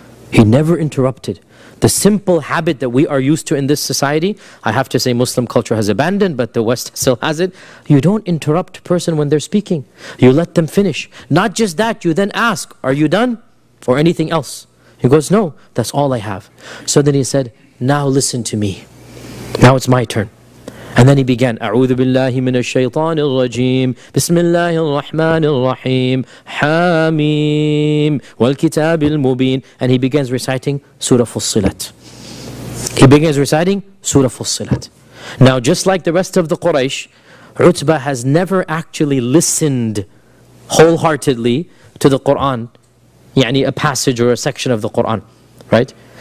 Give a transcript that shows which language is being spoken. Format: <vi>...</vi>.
<en>He never interrupted. The simple habit that we are used to in this society, I have to say Muslim culture has abandoned, but the West still has it. You don't interrupt a person when they're speaking. You let them finish. Not just that, you then ask, are you done? Or anything else? He goes, no, that's all I have. So then he said, now listen to me. Now it's my turn. And then he began,</en> <ar>أعوذ بالله من الشيطان الرجيم بسم الله الرحمن الرحيم حاميم والكتاب المبين.</ar> <en>And he begins reciting Surah Fussilat. He begins reciting Surah Fussilat. Now just like the rest of the Quraysh, Utbah has never actually listened wholeheartedly to the Quran, يعني a passage or a section of the Quran, right?</en>